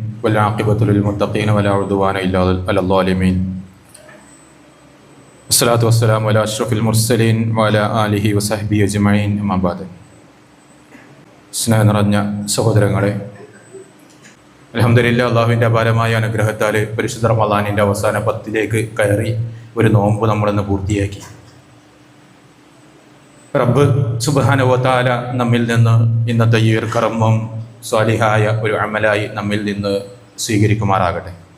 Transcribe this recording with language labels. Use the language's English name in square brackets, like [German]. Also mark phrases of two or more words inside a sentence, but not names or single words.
[Arabic] والعاقبة للمتقين ولا عدوان إلا على الظالمين. الصلاة والسلام على أشرف المرسلين وعلى آله وصحبه أجمعين. أما بعد. [Malayalam] സ്നേഹം നിറഞ്ഞ സഹോദരങ്ങളെ, അൽഹംദുലില്ലാഹ്, അള്ളാഹുവിൻ്റെ അപാരമായ അനുഗ്രഹത്താൽ പരിശുദ്ധ റമളാനിൻ്റെ അവസാന 10ലേക്ക് കയറി ഒരു നോമ്പ് നമ്മളിന്ന് പൂർത്തിയാക്കി. [Arabic] رب سبحانه وتعالى [Malayalam] നമ്മിൽ നിന്ന് ഇന്നത്തെ ഈ ഒരു കർമ്മം സ്വാലിഹായ ഒരു അമലായി നമ്മിൽ നിന്ന് സ്വീകരിക്കുമാറാകട്ടെ.